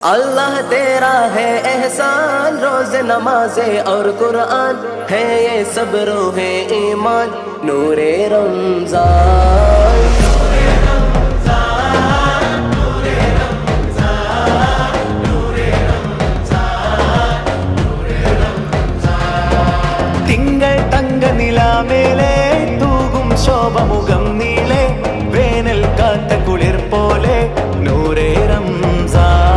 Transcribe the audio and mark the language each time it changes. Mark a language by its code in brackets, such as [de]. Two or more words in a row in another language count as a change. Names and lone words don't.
[hi] अल्लाह तेरा है एहसान, रोज नमाजे और कुरान है ये सब रोहे ईमान, नूरे रमजान। [ml] തിങ്കൾ തങ്ക നിലാമേലെ തൂകും ശോഭമുഖം നീളെ, വേനൽ കാത്ത കുളിർ പോലെ നൂറേ റംസാൻ।